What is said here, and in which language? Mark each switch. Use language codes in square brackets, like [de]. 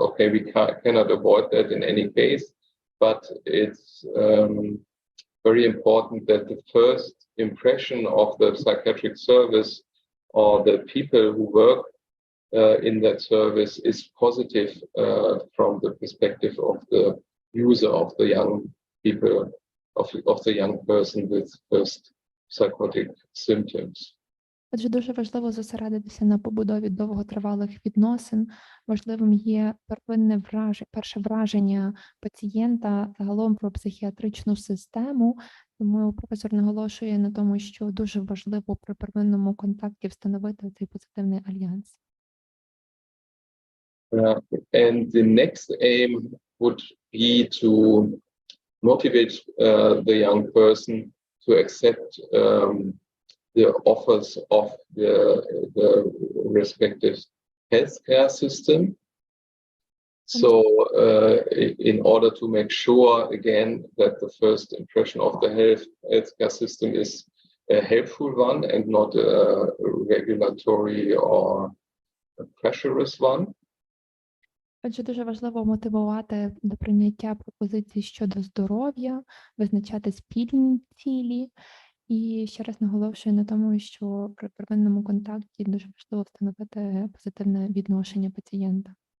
[en] Okay, we cannot avoid that in any case, but it's very important that the first impression of the psychiatric service or the people who work in that service is positive from the perspective of the user, of the young people, of the young person with first psychotic symptoms. [uk] Отже, дуже важливо зосередитися на побудові довготривалих відносин. Важливим є перше враження пацієнта загалом про психіатричну систему. Тому професор наголошує на тому, що дуже важливо при первинному контакті встановити цей позитивний альянс. [en] And the next aim would be to motivate the young person to accept the offers of the respective healthcare system. So in order to make sure, again, that the first impression of the healthcare system is a helpful one and not a regulatory or a pressurous one. [uk] Отже, дуже важливо мотивувати до прийняття пропозицій щодо здоров'я, визначати спільні цілі. І ще раз наголошую на тому, що при первинному контакті дуже важливо встановити позитивне відношення пацієнта.